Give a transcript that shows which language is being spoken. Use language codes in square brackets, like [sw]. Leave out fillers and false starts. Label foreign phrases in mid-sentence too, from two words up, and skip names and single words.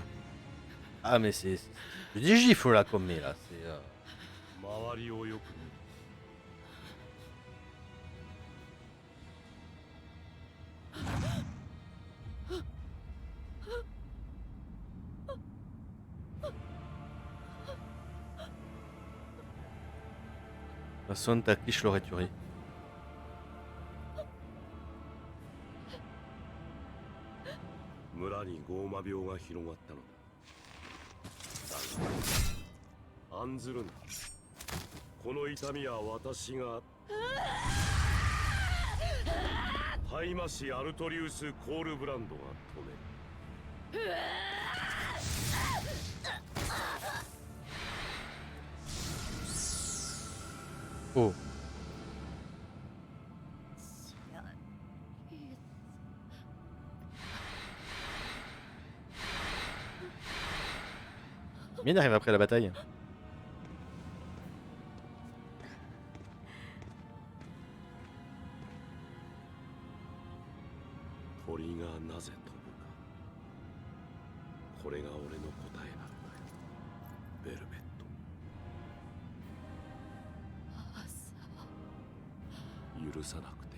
[fr] Ah mais c'est des gifles là qu'on met là. C'est [ja] 周りをよく見る。 [fr] De toute façon, ta quiche l'aurait tué. [ja] 村にゴーマ病が広がったのだ。だが案ずるな。この痛みは私がハイマシ・アルトリウス・コールブランドが止める。 [fr] Oh. Bien arrive après la bataille. [ja] 鳥がなぜ飛ぶか。これが俺の答えなのだよ。ベルベット。許さなくていい。